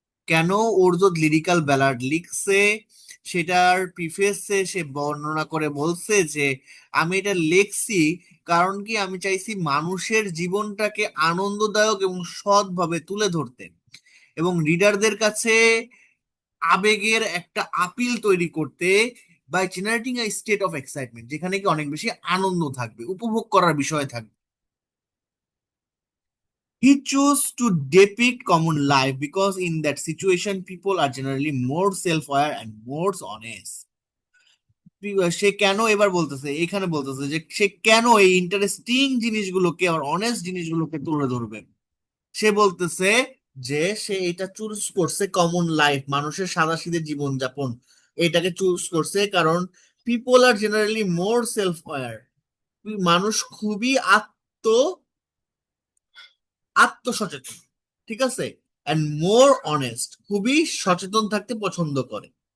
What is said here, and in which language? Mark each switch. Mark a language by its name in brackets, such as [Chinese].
[Bangla] কেন ওরজত lyrical ballad লিখছে সেটার প্রিফেসে সে বর্ণনা করে বলছে যে আমি এটা লিখছি কারণ কি, আমি চাইছি মানুষের জীবনটাকে আনন্দদায়ক এবং সৎভাবে তুলে ধরতে, এবং রিডারদের কাছে আবেগের একটা আপিল তৈরি করতে, [English] by generating a state of excitement, [Bangla] যেখানে কি অনেক বেশি আনন্দ থাকবে, উপভোগ করার বিষয় থাকবে। [English] He chose to depict common life because in that situation people are generally more self-aware and more honest. [Bangla] সে কেন এবার বলতেছে, এখানে বলতেছে যে সে কেন এই ইন্টারেস্টিং জিনিসগুলোকে আর অনেস্ট জিনিসগুলোকে তুলে ধরবে। সে বলতেছে যে সে এটা চুজ করছে কমন লাইফ, মানুষের সাদাসিধে জীবনযাপন, এটাকে চুজ করছে কারণ [English] people are generally more self aware, [Bangla] মানুষ খুবই আত্মসচেতন, ঠিক আছে, [English] and more honest, [Bangla] খুবই সচেতন থাকতে পছন্দ করে।